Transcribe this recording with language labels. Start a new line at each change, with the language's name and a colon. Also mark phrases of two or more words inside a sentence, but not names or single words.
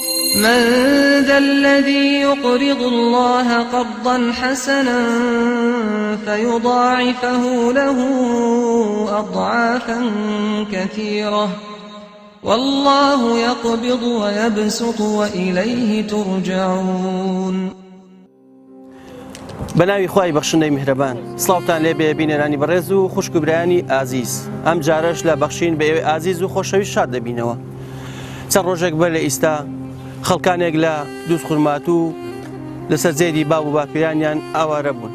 Arabic: من ذا الذي يقرض الله قرضا حسنا فيضاعفه له أضعافا كثيرة والله يقبض ويبسط وإليه ترجعون.
Central Kurdish: بەناوی خوای بەخشندەی میهرەبان، سڵاوتان لێ بێ بینەرانی بەڕێز و خوشک و برایانی ئازیز. ئەم جارەش لە بەخشین بە ئێوە ئازیز و خۆشەویست شاد دەبینەوە. چەند ڕۆژێک بەر لە ئیستا خەڵکانێک لە دووس خورمات و لەسەر جێدی باب و باپیرانیان ئاوارە بوون.